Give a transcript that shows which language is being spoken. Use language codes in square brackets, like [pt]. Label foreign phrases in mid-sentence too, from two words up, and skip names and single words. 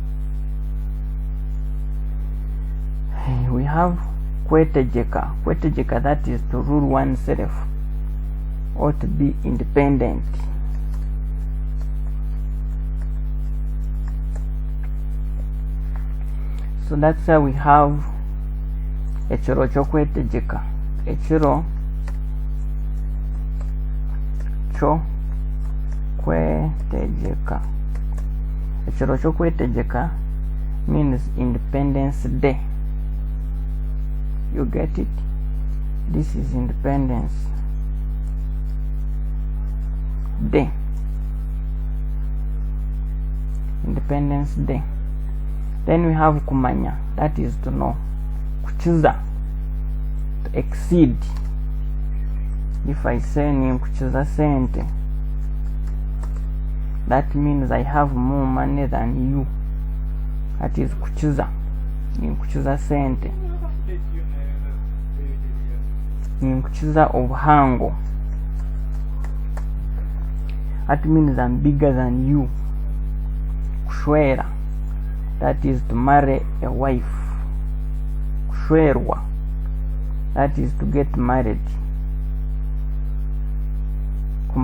[en] We have kwetejeka. Kwetejeka, that is to rule oneself or to be independent. So that's how we have [cgg] echiro chokwetejeka. Echiro chokwetejeka. Echiro chokwetejeka [en] means Independence Day. You get it? This is Independence Day. Independence Day. Then we have kumanya, that is to know. Kuchiza, to exceed. If I say [cgg] ni kuchiza sente, [en] that means I have more money than you. That is kuchiza. [cgg] Ni kuchiza sente. Ni kuchiza obuhango. [en] That means I'm bigger than you. Kushwera, that is to marry a wife. Kushwerwa, that is to get married.